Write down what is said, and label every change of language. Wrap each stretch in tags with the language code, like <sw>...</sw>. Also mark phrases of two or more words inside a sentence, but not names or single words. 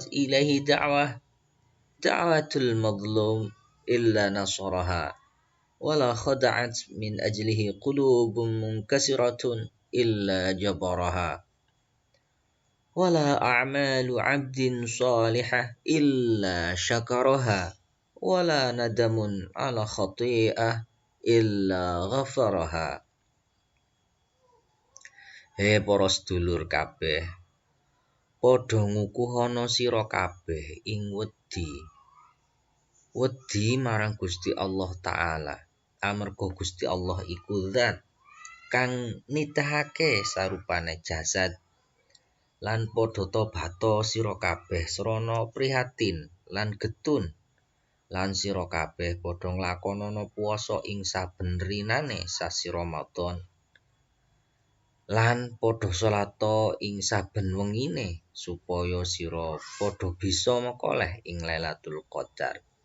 <ar>إليه دعوة المظلوم إلا نصرها ولا خدعت من أجله قلوب منكسرة إلا جبرها ولا أعمال عبد صالحة إلا شكرها ولا ندم على خطيئة إلا غفرها.</ar> <jv>He para sedulur kabeh, padha ngukuhana sira kabeh ing wedi marang Gusti Allah Ta'ala. Amarga Gusti Allah iku zat kang nitahake sarupane jasad lan padha tobato sira kabeh srana prihatin lan getun lan sira kabeh padha nglakonana puasa ing saben rinane sasi Ramadan lan padha salata ing saben wengine supaya sira padha bisa makoleh ing Lailatul Qadar.</jv>